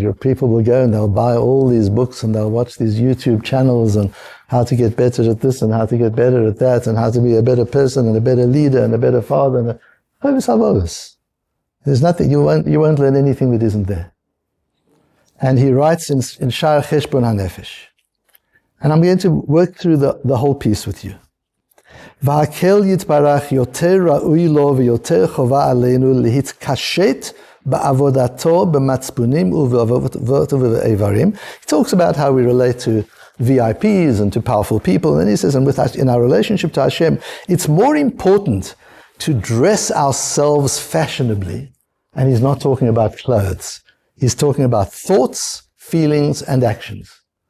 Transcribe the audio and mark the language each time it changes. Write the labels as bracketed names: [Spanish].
[English] Your people will go and they'll buy all these books and they'll watch these YouTube channels and how to get better at this and how to get better at that and how to be a better person and a better leader and a better father. And there's nothing, you won't learn anything that isn't there. And he writes in Sha'ar Cheshbon HaNefesh. And I'm going to work through the whole piece with you. [Hebrew] והקהל יתברך יותר ראוי לו ויותר חובה עלינו להתקשט בעבודתו במצפונים ובעבודות ובאיברים. [English] He talks about how we relate to VIPs and to powerful people, and he says, and with us, in our relationship to Hashem, it's more important to dress ourselves fashionably. And he's not talking about clothes. He's talking about thoughts, feelings, and actions.